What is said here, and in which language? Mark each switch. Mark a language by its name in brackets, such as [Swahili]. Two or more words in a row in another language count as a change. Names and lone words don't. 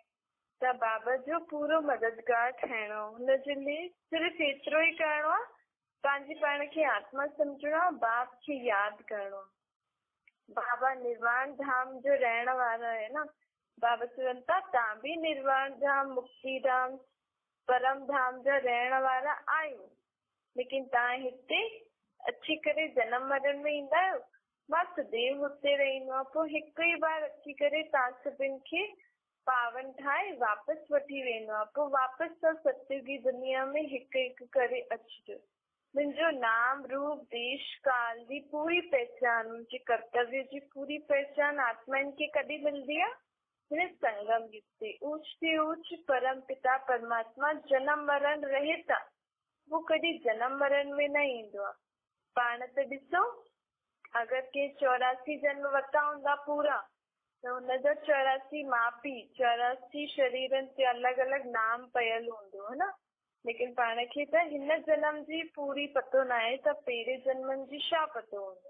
[Sindhi] त बाबा जो पूरो मददगार ठहिणो, हुनजे लिए सिर्फ़ु एतिरो ई करिणो आहे, पंहिंजे पाण खे आत्मा सम्झणो आहे, बाप खे यादि करिणो आहे। बाबा निर्वाण धाम जो रहण वारा आहे न। बाबा चवनि था तव्हां बि निर्वाण धाम, मुक्ति धाम, परम धाम जा रहण वारा आहियो, लेकिन तव्हां हिते अची करे जनम मरण में ईंदा आहियो। मां सदैव हुते रहंदो आहियां, पोइ हिकु ई बार अची करे तव्हां सभिनि खे पावन ठाहे वापसि वठी वेंदो आहे। पोइ वापसि सां सतयुगी दुनिया में हिकु हिकु करे अचिजो। मुंहिंजो नाम रूप देश काल जी पूरी पहचान, मुंहिंजे कर्तव्य जी पूरी पहचान आत्माउनि खे कॾहिं मिलंदी आहे? हिन संगम युग ते ऊच ते ऊच परम पिता परमात्मा जनम मरण रहे था, वो कॾहिं जनम मरण में न ईंदो आहे। पाण त ॾिसो, अगरि के 84 जन्म वरिता हूंदा पूरा, त हुनजा 84 माउ पीउ 84 शरीरनि ते अलॻि अलॻि नाम पयल हूंदो है न। लेकिन पाण खे त हिन जन्म जी पूरी पतो न आहे, त पहिरें जन्मनि जी छा पतो हूंदो।